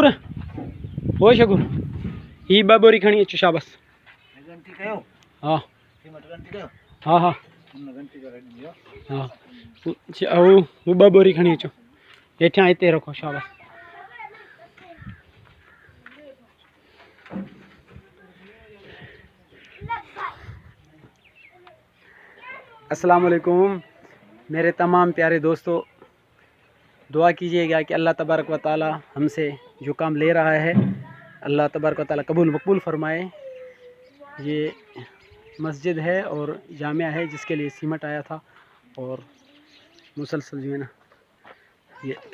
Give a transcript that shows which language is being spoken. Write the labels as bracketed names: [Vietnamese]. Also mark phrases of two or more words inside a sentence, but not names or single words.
[Sindhi] ओ शकूर ही बाबोरी खणी अच शाबाश। हाँ हाँ हाँ हाँ वो बाबोरी खणी अचो हेठियां हिते रखो शाबाश। [Arabic] السلام عليكم [Hindi] मेरे तमाम प्यारे दोस्तों, दुआ कीजिएगा कि [Arabic] الله تبارك وتعالى [Hindi] हमसे जो काम ले रहा है [Arabic] الله تبارك وتعالى [Hindi] कबूल मकबूल फरमाए। ये मस्जिद है और जामिया है जिसके लिए सीमेंट आया था और मुसलसल जो है ना ये